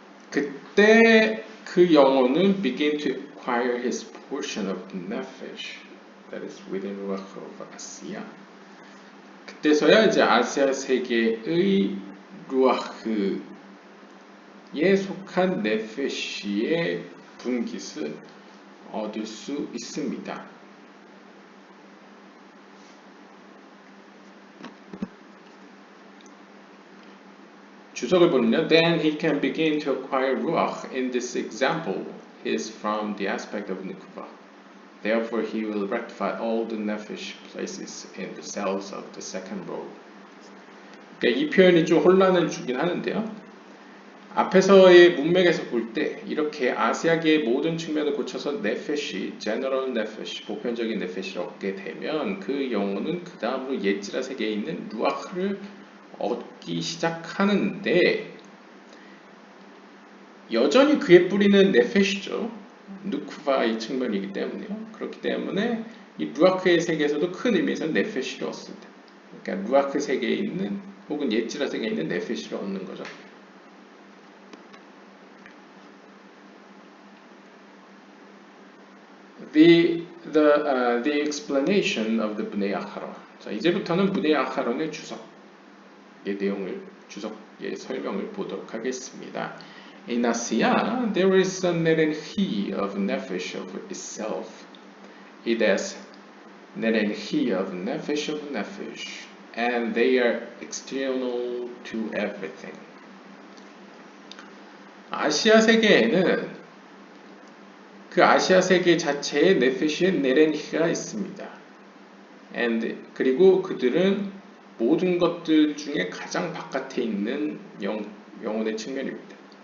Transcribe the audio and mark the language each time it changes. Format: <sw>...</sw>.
<ko>그때 그 영혼은</ko> <en>begin to acquire his portion of the nefesh that is within Ruach of Asya.</en> <ko>그때서야 이제 아시아 세계의 루아흐에 속한 네페시의 분깃을 얻을 수 있습니다. 주석을 보면</ko> <en>then he can begin to acquire ruach. In this example, he is from the aspect of nukva. Therefore, he will rectify all the nephesh places in the cells of the second row.</en> <ko>그러니까 이 표현이 좀 혼란을 주긴 하는데요. 앞에서의 문맥에서 볼 때 이렇게 아시아계의 모든 측면을 고쳐서 네페시, 제너럴 네페시, 보편적인 네페시를 얻게 되면 그 영혼은 그 다음으로 예지라 세계에 있는 루아흐를 얻기 시작하는데 여전히 그의 뿌리는 네페시죠. 누쿠바의 측면이기 때문에요. 그렇기 때문에 이 루아크의 세계에서도 큰 의미에서 네페시를 얻습니다. 그러니까 루아크 세계에 있는 혹은 예지라 세계에 있는 네페시를 얻는 거죠.</ko> <en>The explanation of the Bnei Acharon.</en> <ko>자, 이제부터는 Bnei Acharon의 주석의 내용을, 주석의 설명을 보도록 하겠습니다.</ko> <en>In Asiya, there is a nerenhi of nefesh of itself. It has nerenhi of nefesh, and they are external to everything.</en> <ko>아시아 세계에는 그 아시아 세계 자체에 네페시의 네렌히가 있습니다. 그리고 그들은 모든 것들 중에 가장 바깥에 있는 영혼의 측면입니다.</ko>